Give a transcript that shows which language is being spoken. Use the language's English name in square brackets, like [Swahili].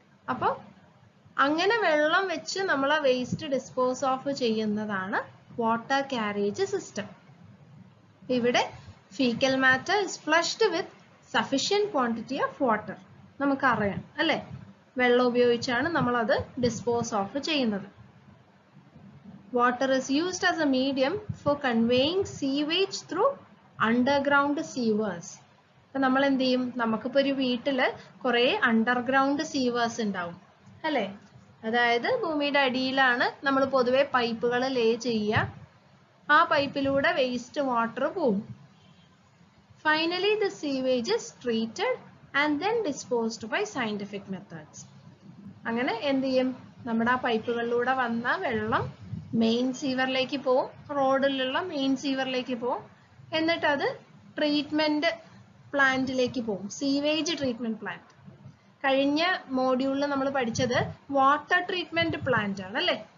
[Malayalam] അപ്പൊ അങ്ങനെ വെള്ളം വെച്ച് നമ്മൾ ആ വേസ്റ്റ് ഡിസ്പോസ് ഓഫ് ചെയ്യുന്നതാണ് വാട്ടർ കാരേജ് സിസ്റ്റം. [English] ഇവിടെ faecal matter is flushed with sufficient quantity of water. [Malayalam] നമുക്കറിയാം അല്ലെ, വെള്ളം ഉപയോഗിച്ചാണ് നമ്മൾ അത് ഡിസ്പോസ് ഓഫ് ചെയ്യുന്നത്. [English] Water is used as a medium for conveying sewage through underground sewers. [Malayalam] അപ്പൊ നമ്മൾ എന്ത് ചെയ്യും? നമുക്കിപ്പോ ഒരു വീട്ടില് കുറെ അണ്ടർഗ്രൗണ്ട് സീവേഴ്സ് ഉണ്ടാവും അല്ലെ. അതായത് ഭൂമിയുടെ അടിയിലാണ് നമ്മൾ പൊതുവെ പൈപ്പുകൾ ലേ ചെയ്യുക. ആ പൈപ്പിലൂടെ വേസ്റ്റ് വാട്ടർ പോകും. [English] Finally, the sewage is treated and then disposed by scientific methods. [Malayalam] അങ്ങനെ എന്ത് ചെയ്യും, നമ്മുടെ ആ പൈപ്പുകളിലൂടെ വന്ന വെള്ളം മെയിൻ സീവറിലേക്ക് പോവും, റോഡിലുള്ള മെയിൻ സീവറിലേക്ക് പോവും. എന്നിട്ട് അത് ട്രീറ്റ്മെന്റ് പ്ലാന്റിലേക്ക് പോവും, സീവേജ് ട്രീറ്റ്മെന്റ് പ്ലാന്റ്. കഴിഞ്ഞ മോഡ്യൂളിൽ നമ്മൾ പഠിച്ചത് വാട്ടർ ട്രീറ്റ്മെന്റ് പ്ലാന്റ് ആണ് അല്ലേ.